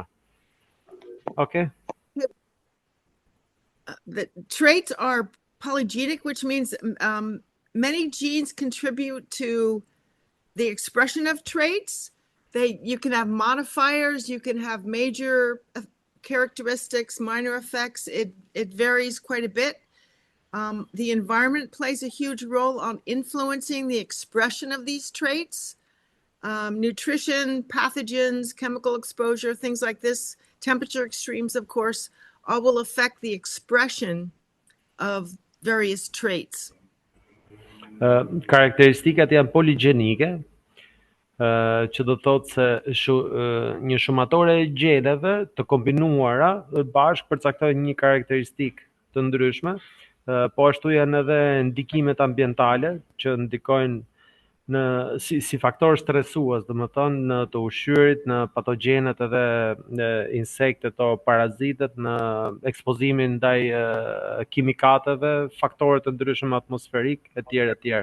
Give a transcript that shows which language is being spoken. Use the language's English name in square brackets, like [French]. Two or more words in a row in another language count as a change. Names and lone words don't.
[English] Okay? The traits are polygenic, which means many genes contribute to the expression of traits. You can have modifiers, you can have major characteristics, minor effects. It varies quite a bit. The environment plays a huge role on influencing the expression of these traits. Nutrition, pathogens, chemical exposure, things like this, temperature extremes, of course, all will affect the expression of various traits. [Albanian] Karakteristikat janë poligjenike, që do thotë se një shumatore e gjeneve të kombinuara bashkë përcaktojnë një karakteristikë të ndryshme, po ashtu janë edhe ndikimet ambientale që ndikojnë si faktor stresues, domethënë në të ushqyerit, në patogjenet edhe në insektet o parazitet, në ekspozimin ndaj kimikateve, faktorë të ndryshëm atmosferik etj.